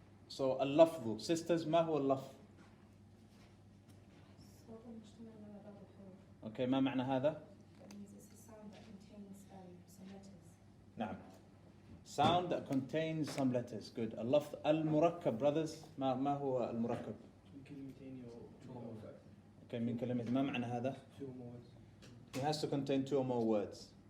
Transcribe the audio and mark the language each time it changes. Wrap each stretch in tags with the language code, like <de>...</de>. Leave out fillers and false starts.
<ar>So اللفظ, sisters, ما هو اللفظ؟ Okay, ما معنى هذا؟ نعم.</ar> <en>Sound that contains some letters. Good.</en> <ar>اللفظ المركب, brothers. ما هو المركب؟ من كلمتين أو Okay, من كلمة. ما معنى هذا؟</ar> <en>It has to contain 2 or more words.</en>